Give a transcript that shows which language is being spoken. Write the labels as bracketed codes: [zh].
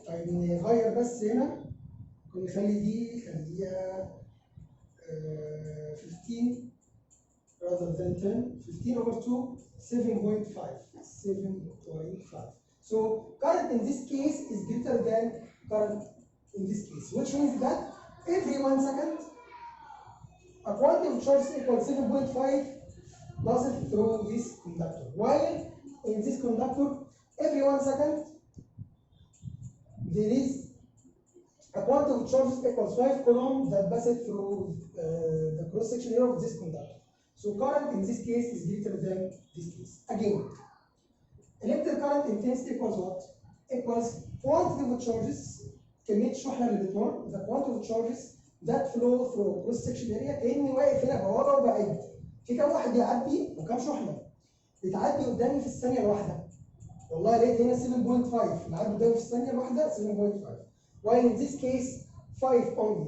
[ar] طيب نغير بس هنا، نخلي دي خليها 15 [en] rather than 10. 15 over 2 7.5. 7.5. So current in this case is greater than current in this case, which means that every 1 second a quantity of charge equals 7.5 passes through this conductor. While in this conductor, every 1 second there is a quantity of charge equals 5 coulomb that passes through the cross-section area of this conductor. So current in this case is greater than this case. Again, electric current intensity equals what? Equals quantity of charges, [ar] كمية الشحنة اللي بتمر، [en] the quantity of charges that flow through cross section area. [ar] كأني واقف هنا بوابة وبعد، في كام واحد بيعدي وكام شحنة بتعدي قدامي في الثانية الواحدة. والله لقيت هنا 7.5 العدد قدامي في الثانيه الواحده 7.5 [en] while in this case 5 only.